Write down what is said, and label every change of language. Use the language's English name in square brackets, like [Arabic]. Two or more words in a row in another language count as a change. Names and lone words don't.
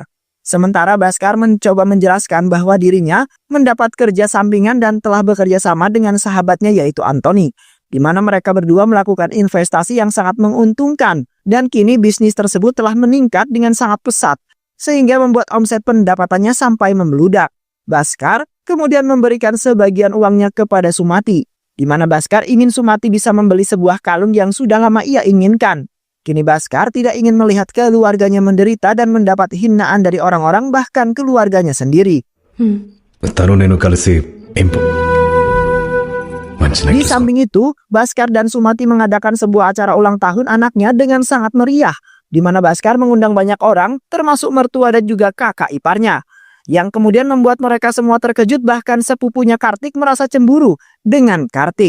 [Indonesian] Sementara Baskar mencoba menjelaskan bahwa dirinya mendapat kerja sampingan dan telah bekerja sama dengan sahabatnya yaitu Anthony, di mana mereka berdua melakukan investasi yang sangat menguntungkan dan kini bisnis tersebut telah meningkat dengan sangat pesat sehingga membuat omset pendapatannya sampai membeludak. Baskar kemudian memberikan sebagian uangnya kepada Sumati, di mana Baskar ingin Sumati bisa membeli sebuah kalung yang sudah lama ia inginkan. Kini Baskar tidak ingin melihat keluarganya menderita dan mendapat hinaan dari orang-orang bahkan keluarganya sendiri. [Telugu] తను నేను కలిసి మంచి [Indonesian] Di necklace samping itu, Baskar dan Sumati mengadakan sebuah acara ulang tahun anaknya dengan sangat meriah, di mana Baskar mengundang banyak orang, termasuk mertua dan juga kakak iparnya, yang kemudian membuat mereka semua terkejut bahkan sepupunya Kartik merasa cemburu dengan Kartik.